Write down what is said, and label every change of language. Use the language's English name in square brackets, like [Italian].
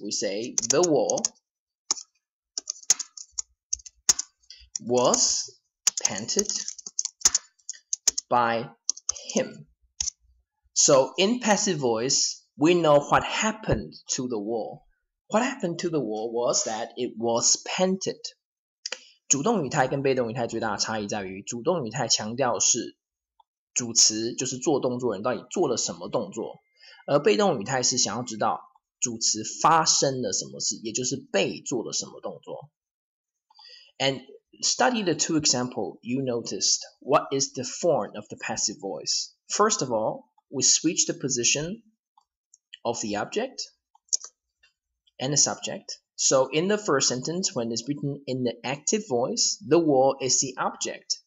[English] We say the wall was painted by him. So in passive voice, we know what happened to the wall. What happened to the wall was that it was painted. [Chinese] 主动语态跟被动语态最大的差异在于，主动语态强调是主词，就是做动作人到底做了什么动作，而被动语态是想要知道主词发生了什么事，也就是被做了什么动作。 [English] And study the two examples, you noticed what is the form of the passive voice. First of all, we switch the position of the object and the subject. So in the first sentence, when it's written in the active voice, the wall is the object.